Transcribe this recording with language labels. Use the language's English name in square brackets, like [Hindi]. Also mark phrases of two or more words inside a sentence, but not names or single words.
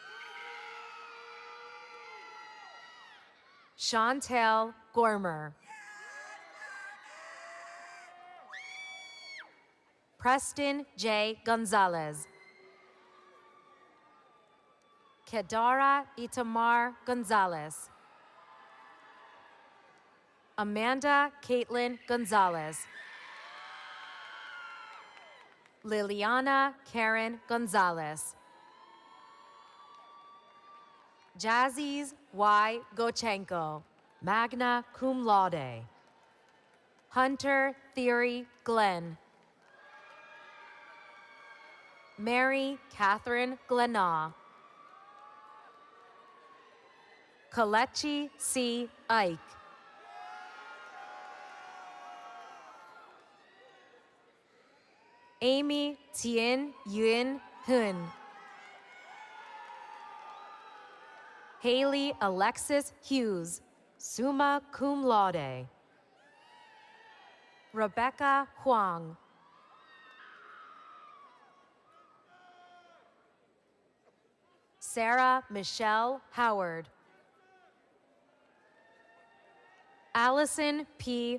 [English] Chantel Gormer. Preston J. Gonzalez. Kedara Itamar Gonzalez. Amanda Caitlin Gonzalez. Liliana Karen Gonzalez. Jazzies Y. Gochenko, [Latin] magna cum laude. [English] Hunter Theory Glenn. Mary Catherine Glenaw. Kalechi C. Ike. Amy Tien Yuen Hun. Haley Alexis Hughes, [Latin] summa cum laude. [English] Rebecca Huang. Sarah Michelle Howard. Allison P.